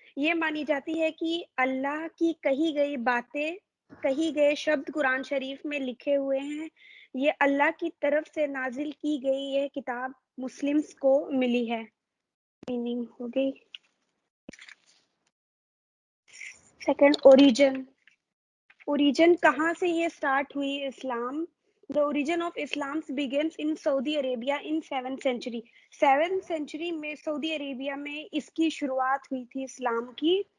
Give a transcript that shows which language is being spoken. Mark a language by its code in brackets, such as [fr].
[hi] ये मानी जाती है कि अल्लाह की कही गई बातें, कही गए शब्द कुरान शरीफ में लिखे हुए हैं. ये अल्लाह की तरफ से नाजिल की गई यह किताब मुस्लिम्स को मिली है. मीनिंग हो गई. सेकंड, ओरिजिन कहाँ से ये स्टार्ट हुई इस्लाम. [en] The origin of Islam begins in Saudi Arabia in 7th century. [hi] 7th century में सऊदी अरेबिया में इसकी शुरुआत हुई थी इस्लाम की.